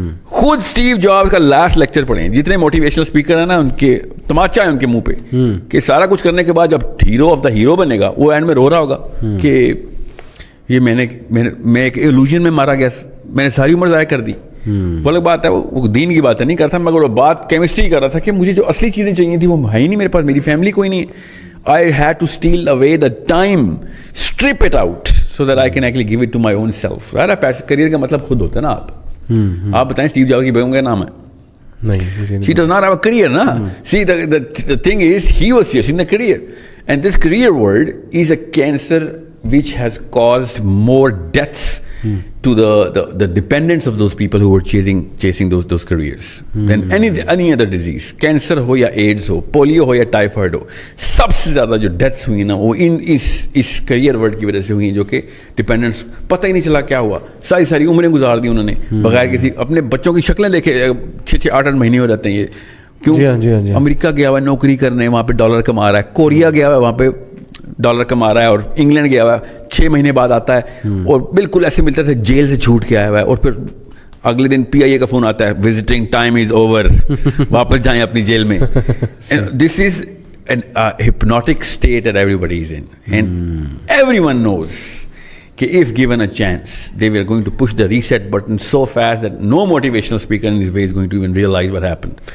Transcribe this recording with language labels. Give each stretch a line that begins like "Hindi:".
Hindi: खुद Steve jobs का last lecture पढ़ें. जितने मोटिवेशनल स्पीकर हैं ना, उनके तमाचा है उनके मुंह पे कि सारा कुछ करने के बाद जब हीरो ऑफ द हीरो बनेगा, वो एंड में रो रहा होगा कि ये मैं एक इल्यूजन में मारा गया, मैंने सारी उम्र ज़ाया कर दी. वो अलग बात है, वो दीन की बात नहीं करता, मगर वो बात केमिस्ट्री कर रहा था कि मुझे जो असली चीज़ें चाहिए थी वो है ही नहीं मेरे पास, मेरी फैमिली कोई नहीं है.
English: I had to steal away the time, strip it out so that I can actually give it to my own self.
Hindi: यार पैसे करियर का मतलब खुद होता है ना. आप बताएं स्टीव जॉब्स की बेगम का नाम है? नहीं, मुझे नहीं.
English: She does not have a career, na? See, the thing is, he was chasing the career, and this career world is a cancer which has caused more deaths to the dependence of those people who were chasing those careers than any other disease.
Hindi: Cancer हो या ads हो, polio हो या typhoid हो, सबसे ज़्यादा जो deaths हुई ना वो इस करियर वर्ड की वजह से हुई, जो कि डिपेंडेंस, पता ही नहीं चला क्या हुआ, सारी उम्रें गुजार दी उन्होंने बगैर किसी, अपने बच्चों की शक्लें देखे, 6-6, 8-8 महीने हो जाते हैं ये. क्यों? जी हाँ. अमेरिका गया हुआ है नौकरी करने, वहाँ पे डॉलर कमा रहा है, कोरिया गया हुआ है, वहाँ पे डॉलर कमा रहा है, और इंग्लैंड गया हुआ है, 6 महीने बाद आता है और बिल्कुल ऐसे मिलता था जेल से छूट के आया हुआ है, और फिर अगले दिन PIA का फोन आता है,
English: visiting time is over,
Hindi: वापस जाएं अपनी जेल में.
English: This is an hypnotic state that everybody is in, and everyone knows कि if given a chance they were going to push the reset button so fast that no motivational speaker in this way is going to even realize what happened.